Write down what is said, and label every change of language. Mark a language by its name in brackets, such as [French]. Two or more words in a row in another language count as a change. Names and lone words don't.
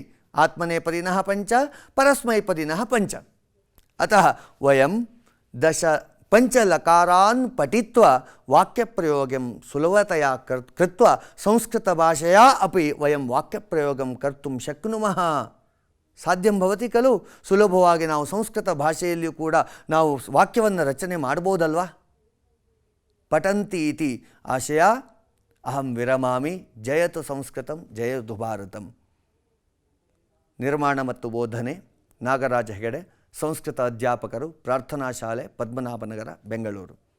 [Sanskrit] आत्मनेपदिनः 5, परस्मैपदिनः 5. अतः वयं 5 लकारान् पठित्वा वाक्यप्रयोगं सुलभतया कृत्वा संस्कृतभाषया अपि वयं वाक्यप्रयोगं कर्तुं शक्नुमः. ಸಾಧ್ಯಂ ಭವತಿ ಖಲು? [Kannada] ಸುಲಭವಾಗಿ ನಾವು ಸಂಸ್ಕೃತ ಭಾಷೆಯಲ್ಲಿಯೂ ಕೂಡ ನಾವು ವಾಕ್ಯವನ್ನು ರಚನೆ ಮಾಡ್ಬೋದಲ್ವಾ? [Sanskrit] ಪಠಂತಿ ಇತಿ ಆಶಯ ಅಹಂ ವಿರಮಾಮಿ. ಜಯತು ಸಂಸ್ಕೃತಂ, ಜಯತು ಭಾರತಂ. [Kannada] ನಿರ್ಮಾಣ ಮತ್ತು ಬೋಧನೆ ನಾಗರಾಜ ಹೆಗಡೆ, ಸಂಸ್ಕೃತ ಅಧ್ಯಾಪಕರು, ಪ್ರಾರ್ಥನಾ ಶಾಲೆ, ಪದ್ಮನಾಭನಗರ, ಬೆಂಗಳೂರು.